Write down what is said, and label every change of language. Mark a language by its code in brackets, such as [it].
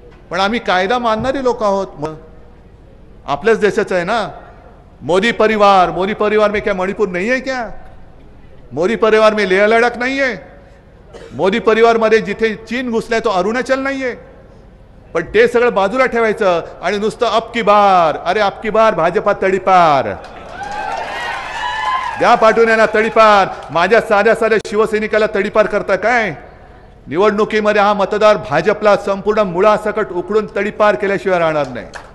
[mr] पण आम्ही कायदा मानणारी लोक आहोत. आपल्याच देशाचं आहे ना. [hi] मोदी परिवार में क्या मणिपुर नहीं है क्या. मोदी परिवार में लेह लडाख नहीं है. [mr] मोदी परिवार मध्ये जिथे चीन घुसलाय तो अरुणाचल नाही आहे. पण ते सगळं बाजूला ठेवायचं आणि नुसतं [hi] अब की बार, अरे अब की बार [mr] भाजपा तडीपार द्या, पाठवून यांना तडीपार. माझ्या साध्या साध्या शिवसैनिकाला तडीपार करता काय. निवडणुकीमध्ये हा मतदार भाजपला संपूर्ण मुळासकट उकडून तडीपार केल्याशिवाय राहणार नाही.